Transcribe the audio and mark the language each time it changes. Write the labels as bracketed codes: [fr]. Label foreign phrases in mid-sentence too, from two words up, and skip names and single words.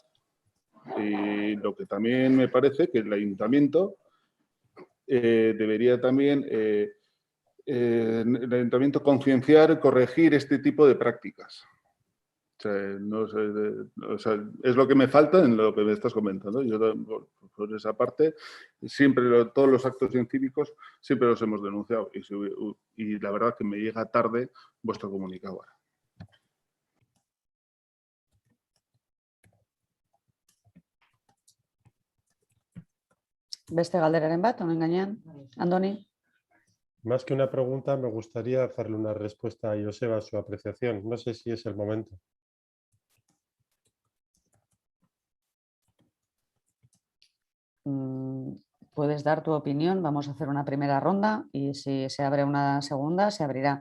[es] Y lo que también me parece que el ayuntamiento debería también el ayuntamiento concienciar y corregir este tipo de prácticas. O sea, no sé, es lo que me falta en lo que me estás comentando. Yo, por esa parte, siempre todos los actos incívicos siempre los hemos denunciado y la verdad que me llega tarde vuestro comunicado ahora. [eu] Beste galderaren bat, honen gainean, Andoni? [es] Más que una pregunta, me gustaría hacerle una respuesta a Joseba a su apreciación. No sé si es el momento. Puedes dar tu opinión, vamos a hacer una primera ronda y si se abre una segunda, se abrirá.